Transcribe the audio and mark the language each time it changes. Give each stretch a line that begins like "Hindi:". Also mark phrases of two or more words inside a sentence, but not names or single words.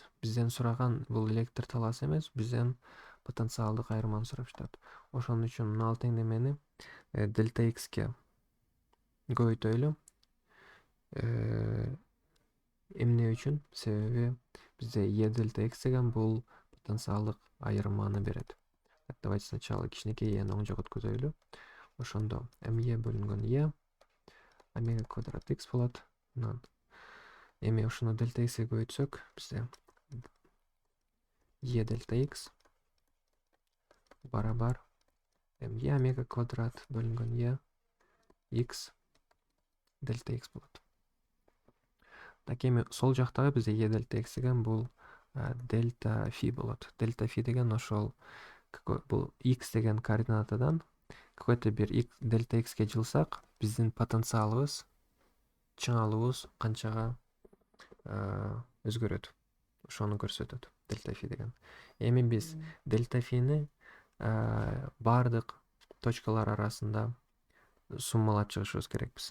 Kyrgyz: Бизден сураган бул электр талаасы эмес, бизден потенциалдык айырманы сурап жатат. Ошон үчүн мына теңдемени дельта x'ке көбөйтөлү. Эмне үчүн? Себеби бизде E дельта x деген бул потенциалдык айырманы берет.
Russian: Давайте сначала
Kyrgyz: кичинекей E'ни оң жакка өткөзөлү. Ошондо me бөлүнгөн E омега квадрат x болот. Анан эми ушуну дельта x'ке көбөйтсөк, бизде E дельта x барабар me омега квадрат бөлүнгөн E x дельта x болот. Так, эми сол жактагы бизде E дельта x деген бул дельта фи болот. Дельта фи деген ошол бул x деген координатадан какой-то бир дельта xке жылсак, биздин потенциалыбыз, чыңалуубуз канчага өзгөрөт. Ошону көрсөтөт дельта фи деген. Эми биз дельта фини бардык точкалар арасында суммалап чыгышыбыз керекпиз.